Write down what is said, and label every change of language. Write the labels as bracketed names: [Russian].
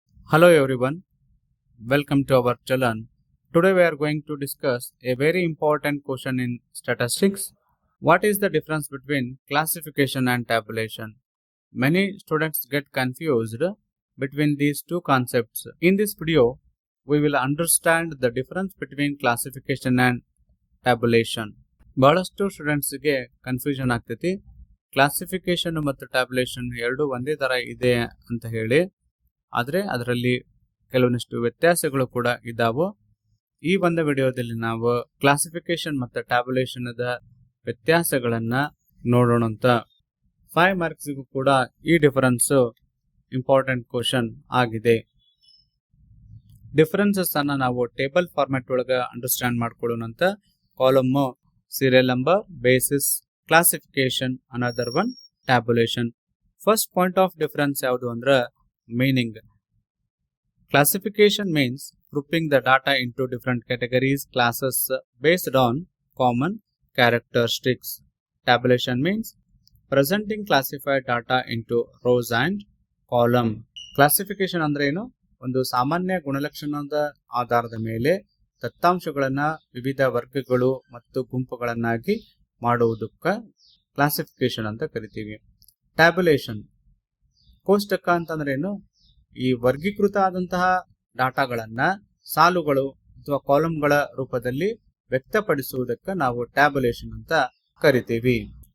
[English] Hello everyone, welcome to our channel. Today we are going to discuss a very important question in statistics. What is the difference between classification and tabulation? Many students get confused between these two concepts. In this video, we will understand the difference between classification and tabulation. [Kannada] ಬಹಳಷ್ಟು ಸ್ಟೂಡೆಂಟ್ಸ್ಗೆ confusion ಆಗ್ತೈತಿ classification ಮತ್ತು tabulation ಎರಡು ಒಂದೇ ತರ ಇದೆ ಅಂತ ಹೇಳಿ. ಆದರೆ ಅದರಲ್ಲಿ ಕೆಲವೊಂದಿಷ್ಟು ವ್ಯತ್ಯಾಸಗಳು ಕೂಡ ಇದ್ದಾವೆ. ಈ ಒಂದು ವಿಡಿಯೋದಲ್ಲಿ ನಾವು ಕ್ಲಾಸಿಫಿಕೇಶನ್ ಮತ್ತು ಟ್ಯಾಬ್ಯುಲೇಷನ್ ವ್ಯತ್ಯಾಸಗಳನ್ನ ನೋಡೋಣ ಅಂತ. 5 ಮಾರ್ಕ್ಸ್ಗೂ ಕೂಡ ಈ ಡಿಫರೆನ್ಸ್ ಇಂಪಾರ್ಟೆಂಟ್ ಕ್ವಶನ್ ಆಗಿದೆ. ಡಿಫರೆನ್ಸಸ್ ಅನ್ನ ನಾವು ಟೇಬಲ್ ಫಾರ್ಮ್ಯಾಟ್ ಒಳಗೆ ಅಂಡರ್ಸ್ಟ್ಯಾಂಡ್ ಮಾಡ್ಕೊಳ್ಳೋಣ ಅಂತ. [English] Column serial number, basis, classification, another one tabulation. First point of difference [Kannada] ಯಾವುದು ಅಂದ್ರೆ [English] meaning. Classification means grouping the data into different categories, classes based on common characteristics. Tabulation means presenting classified data into rows and column. [Kannada] Classification ಅಂದ್ರೆ ಏನು? ಒಂದು ಸಾಮಾನ್ಯ ಗುಣಲಕ್ಷಣದ ಆಧಾರದ ಮೇಲೆ ದತ್ತಾಂಶಗಳನ್ನ ವಿವಿಧ ವರ್ಗಗಳು ಮತ್ತು ಗುಂಪುಗಳನ್ನಾಗಿ ಮಾಡುವುದಕ್ಕೆ ಕ್ಲಾಸಿಫಿಕೇಶನ್ ಅಂತ ಕರಿತೀವಿ. ಟ್ಯಾಬ್ಯುಲೇಷನ್ ಕೋಷ್ಟಕ ಅಂತಂದ್ರೆ ಏನು? ಈ ವರ್ಗೀಕೃತ ಆದಂತಹ ಡಾಟಾಗಳನ್ನ ಸಾಲುಗಳು ಅಥವಾ ಕಾಲಂಗಳ ರೂಪದಲ್ಲಿ ವ್ಯಕ್ತಪಡಿಸುವುದಕ್ಕೆ ನಾವು ಟ್ಯಾಬ್ಯುಲೇಷನ್ ಅಂತ ಕರಿತೀವಿ.